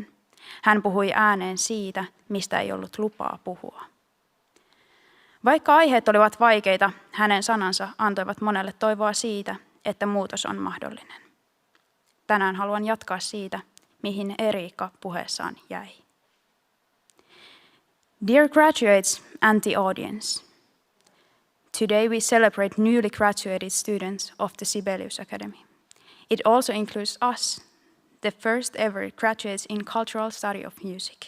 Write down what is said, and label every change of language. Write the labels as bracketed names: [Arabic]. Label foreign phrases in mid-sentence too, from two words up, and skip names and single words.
[Finnish] Hän puhui ääneen siitä, mistä ei ollut lupaa puhua. Vaikka aiheet olivat vaikeita, hänen sanansa antoivat monelle toivoa siitä, että muutos on mahdollinen. Tänään haluan jatkaa siitä, mihin Erika puheessaan jäi. [English] Dear graduates and the audience, today we celebrate newly graduated students of the Sibelius Academy. It also includes us, the first ever graduates in cultural study of music.